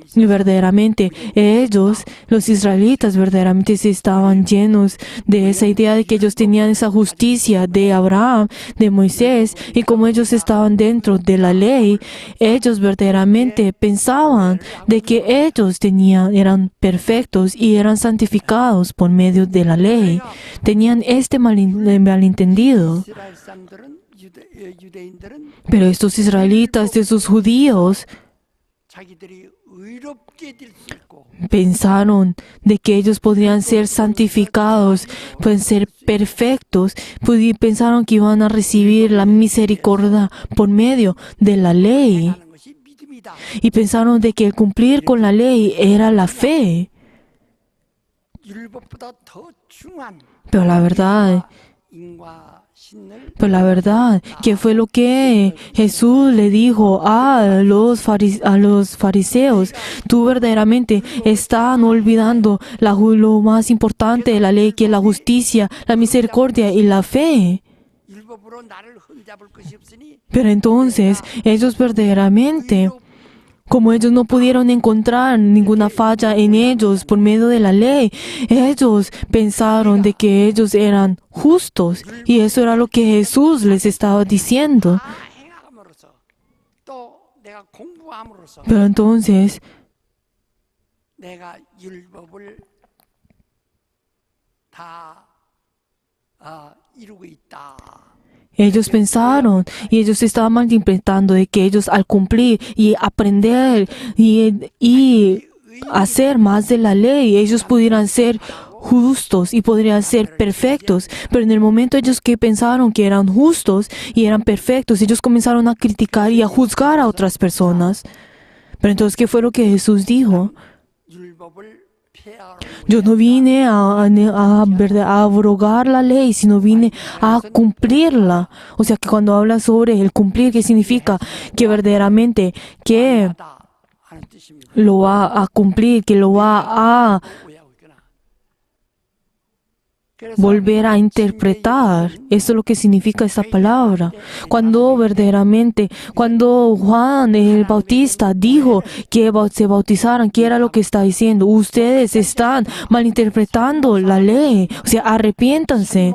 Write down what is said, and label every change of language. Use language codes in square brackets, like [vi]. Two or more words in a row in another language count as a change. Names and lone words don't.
[es] Y verdaderamente ellos, los israelitas, verdaderamente se estaban llenos de esa idea de que ellos tenían esa justicia de Abraham, de Moisés, y como ellos estaban dentro de la ley, ellos verdaderamente pensaban de que ellos eran perfectos y eran santificados por medio de la ley. Tenían este malentendido. [ko] 이스라엘 사람들은 유대인들은 [es] Pero estos israelitas, estos judíos, [ko] 자기들이 의롭게 될 수 있고 [es] pensaron de que ellos podrían ser santificados, pueden ser perfectos, pensaron que iban a recibir la misericordia por medio de la ley [ko] 하는 것이 믿음이다. [es] y pensaron de que el cumplir con la ley era la fe. [ko] 율법보다 더 중요한 [es] Pero la verdad, [ko] 인과 신을 [es] ¿qué fue lo que Jesús le dijo a los fariseos? Tú verdaderamente están olvidando lo más importante de la ley, que es la justicia, la misericordia y la fe. [ko] 율법으로 나를 흠잡을 것이 없으니 [es] Pero entonces, ellos verdaderamente, como ellos no pudieron encontrar ninguna falla en ellos por medio de la ley, ellos pensaron de que ellos eran justos. Y eso era lo que Jesús les estaba diciendo. [ko] 다 행함으로써 또 내가 공부함으로써 [es] Pero entonces, [ko] 내가 율법을 다 이루고 있다. [es] ellos pensaron y ellos estaban malinterpretando de que ellos al cumplir y aprender y hacer más de la ley, ellos pudieran ser justos y podrían ser perfectos. Pero en el momento ellos que pensaron que eran justos y eran perfectos, ellos comenzaron a criticar y a juzgar a otras personas. Pero entonces, ¿qué fue lo que Jesús dijo? [ko] 율법을 폐하러 [es] Yo no vine a abrogar la ley, sino vine a cumplirla. O sea, que cuando habla sobre el cumplir, ¿qué significa? Que verdaderamente que [ko] 하다 하는 뜻입니다. [es] lo va a cumplir, que lo va a [ko] 오해하고 있구나. 그래서 [es] volver a interpretar. Esto es lo que significa esta palabra. Cuando verdaderamente, cuando Juan el Bautista dijo que se bautizaran, ¿qué era lo que está diciendo? Ustedes están malinterpretando la ley. O sea, arrepiéntanse.